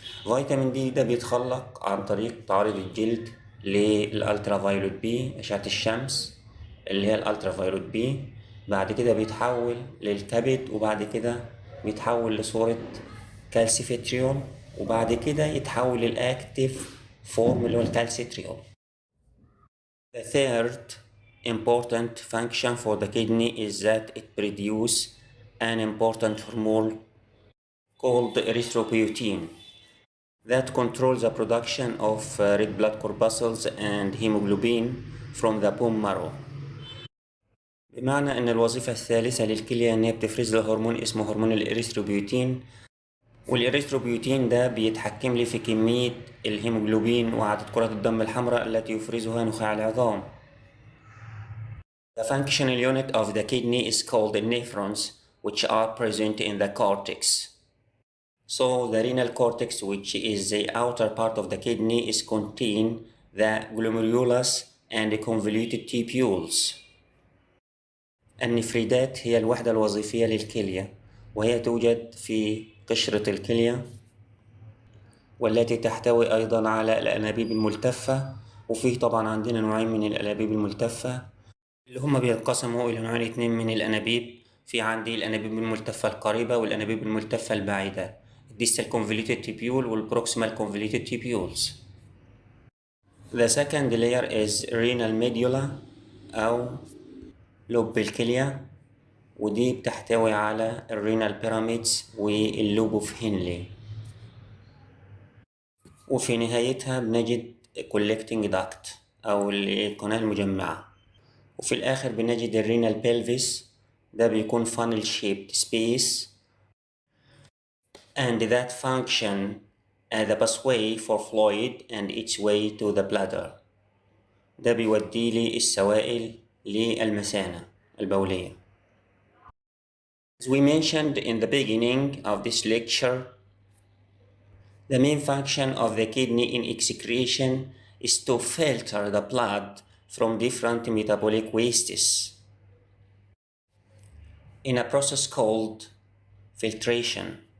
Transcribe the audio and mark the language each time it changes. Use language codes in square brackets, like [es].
[ar] فيتامين دي ده بيتخلق عن طريق تعريض الجلد للألترا فايولوت بي، أشعة الشمس اللي هي الألترا فايولوت بي. بعد كده بيتحول للكبد، وبعد كده بيتحول لصورة كالسيفيتريول، وبعد كده يتحول للأكتيف فورم اللي هو الكالسيتريول. [en] The third important function for the kidney is that it produces an important hormone called erythropoietin that controls the production of red blood corpuscles and hemoglobin from the bone marrow. [ar] بمعنى ان الوظيفة الثالثة للكلية ان هي بتفرز له هرمون اسمه هرمون الاريثروبيوتين، والاريثروبيوتين ده بيتحكم لي في كمية الهيموجلوبين وعدد كرات الدم الحمراء التي يفرزها نخاع العظام. [en] The functional unit of the kidney is called the nephrons, which are present in the cortex. So the renal cortex, which is the outer part of the kidney, is contain the glomerulus and the convoluted tubules. [ar] النفريدات هي الوحدة الوظيفية للكلية، وهي توجد في قشرة الكلية، والتي تحتوي أيضا على الأنابيب الملتفة. وفيه طبعا عندنا نوعين من الأنابيب الملتفة اللي هما بينقسموا إلى نوعين اتنين من الأنابيب. في عندي الأنابيب الملتفة القريبة والأنابيب الملتفة البعيدة، distal convoluted tubule والproximal convoluted tubules. [en] The second layer is renal medulla [ar] أو لب الكلية، ودي بتحتوي على الرينال بيراميدز واللوب اوف هنلي. وفي نهايتها بنجد collecting duct أو القناة المجمعة. وفي الآخر بنجد الرينال بيلفيس، ده بيكون [en] funnel shaped space and that function as a pathway for fluid and its way to the bladder. [ar] ده بيودي لي السوائل للمثانة البولية. [en] As we mentioned in the beginning of this lecture, the main function of the kidney in excretion is to filter the blood from different metabolic wastes in a process called filtration.